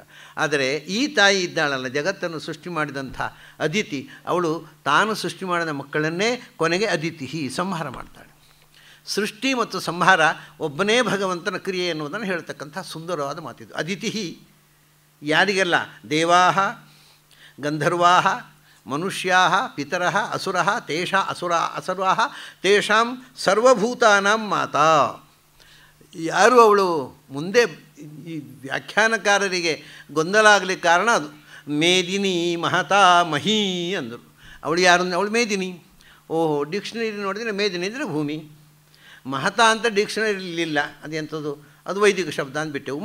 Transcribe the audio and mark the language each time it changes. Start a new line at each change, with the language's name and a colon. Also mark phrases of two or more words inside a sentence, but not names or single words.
Kannada: ಆದರೆ ಈ ತಾಯಿ ಇದ್ದಾಳಲ್ಲ, ಜಗತ್ತನ್ನು ಸೃಷ್ಟಿ ಮಾಡಿದಂಥ ಅದಿತಿ, ಅವಳು ತಾನು ಸೃಷ್ಟಿ ಮಾಡಿದ ಮಕ್ಕಳನ್ನೇ ಕೊನೆಗೆ ಅದಿತಿ ಸಂಹಾರ ಮಾಡ್ತಾಳೆ. ಸೃಷ್ಟಿ ಮತ್ತು ಸಂಹಾರ ಒಬ್ಬನೇ ಭಗವಂತನ ಕ್ರಿಯೆ ಎನ್ನುವುದನ್ನು ಹೇಳ್ತಕ್ಕಂಥ ಸುಂದರವಾದ ಮಾತಿದು.
Sanskrit: ಅದಿತಿ ಯಾರಿಗೆಲ್ಲ? ದೇವಾಹ, ಗಂಧರ್ವಾಹ, ಮನುಷ್ಯಾಹ, ಪಿತರಃ, ಅಸುರಃ, ಅಸುರಾಹ ತೇಷಾಂ ಸರ್ವಭೂತಾನಾಂ ಮಾತಾ.
Kannada: ಯಾರು ಅವಳು? ಮುಂದೆ ಈ ವ್ಯಾಖ್ಯಾನಕಾರರಿಗೆ ಗೊಂದಲ ಆಗಲಿಕ್ಕೆ ಕಾರಣ ಅದು.
Sanskrit: ಮೇದಿನಿ ಮಹತಾ ಮಹೀ
Kannada: ಅಂದರು. ಅವಳು ಯಾರು? ಅವಳು ಮೇದಿನಿ. ಓಹೋ, ಡಿಕ್ಷನರಿ ನೋಡಿದರೆ ಮೇದಿನಿ ಅಂದರೆ ಭೂಮಿ. ಮಹತಾ ಅಂತ ಡಿಕ್ಷನರಿಲಿಲ್ಲ, ಅದೆಂಥದ್ದು, ಅದು ವೈದಿಕ ಶಬ್ದ ಅಂದ್ಬಿಟ್ಟೆವು.